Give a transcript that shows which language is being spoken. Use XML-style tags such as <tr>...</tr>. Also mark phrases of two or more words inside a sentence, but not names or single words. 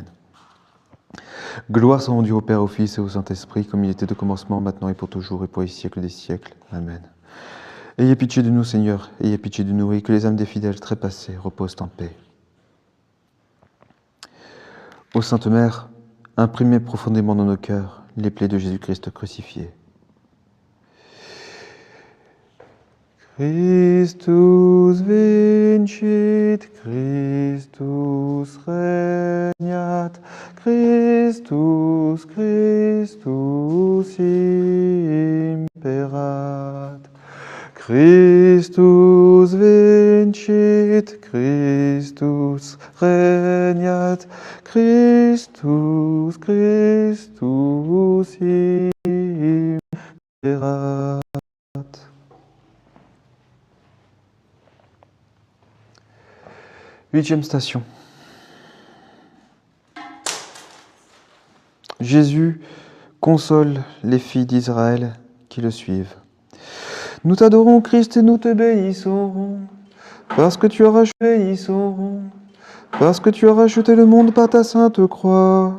<fr>Gloire soit rendue au Père, au Fils et au Saint-Esprit, comme il était au commencement, maintenant et pour toujours, et pour les siècles des siècles. Amen. Ayez pitié de nous, Seigneur, ayez pitié de nous, et que les âmes des fidèles trépassés reposent en paix. Ô Sainte Mère, imprimez profondément dans nos cœurs les plaies de Jésus-Christ crucifié.</fr> <la>Christus vincit, Christus regnat, Christus, Christus imperat. Christus vincit, Christus regnat, Christus, Christus imperat.</la> <fr>Huitième station. Jésus console les filles d'Israël qui le suivent. Nous t'adorons, Christ, et nous te bénissons, parce que tu as racheté le monde par ta sainte croix.</fr>